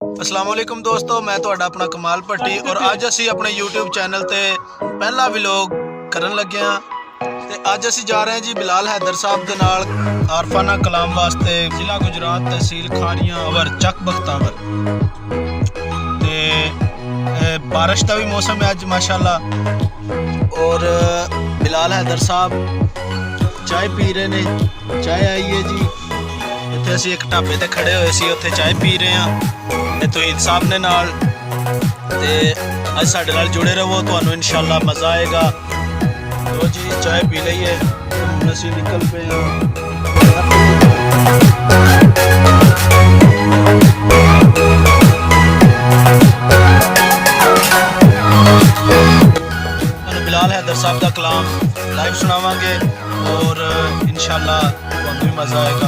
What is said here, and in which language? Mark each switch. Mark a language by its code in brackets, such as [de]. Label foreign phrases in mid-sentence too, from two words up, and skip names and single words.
[ar] السلام علیکم [pa] دوستو، میں تو اپنا کمال بھٹی اور اج اسی اپنے [en] YouTube channel [pa] تے پہلا ولاگ کرن لگے ہاں. تے اج اسی جا رہے ہیں جی بلال حیدر صاحب دے نال عارفانہ کلام واسطے ضلع گجرات تحصیل کھاریاں اور چک بختاور. تے بارش کا بھی موسم ہے اج ماشاءاللہ. اور بلال حیدر صاحب چائے پی رہے نے، چائے آئی ہے جی. ایتھے اسی اک ڈھابے تے کھڑے ہوئے سی، اوتھے چائے پی رہے ہیں توحید صاحب نے نال. تے اج ساڈے نال جڑے رہو, تہانوں ان شاء اللہ مزہ آئے گا. تو جی چائے پی لئیے، ہن اسی نکل پے ہاں. بلال حیدر صاحب کا کلام لائیو سناواں گے اور ان شاء اللہ تہانوں بھی مزہ آئے گا.